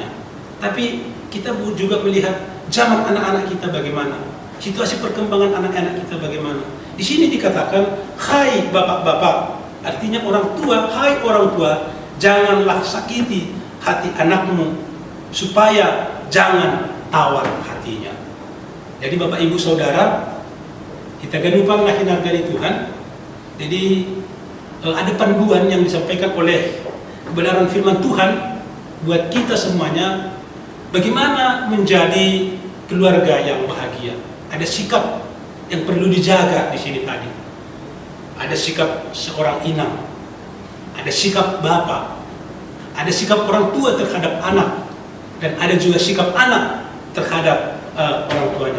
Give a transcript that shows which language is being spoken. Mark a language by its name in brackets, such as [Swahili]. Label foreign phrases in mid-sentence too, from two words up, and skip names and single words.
[Indonesian] Tapi kita juga melihat zaman anak-anak kita bagaimana, situasi perkembangan anak-anak kita bagaimana. Di sini dikatakan, "Hai bapak-bapak," artinya orang tua, "Hai orang tua, janganlah sakiti hati anakmu, supaya jangan tawar hatinya." Jadi Bapak Ibu Saudara, kita [Batak Simalungun] ganupanglah hinargani [Indonesian] Tuhan. Jadi ada panduan yang disampaikan oleh kebenaran firman Tuhan buat kita semuanya, bagaimana menjadi keluarga yang bahagia. Ada sikap yang perlu dijaga di sini tadi. Ada sikap seorang inang, ada sikap bapak, ada sikap orang tua terhadap anak, dan ada juga sikap anak terhadap orang tuanya.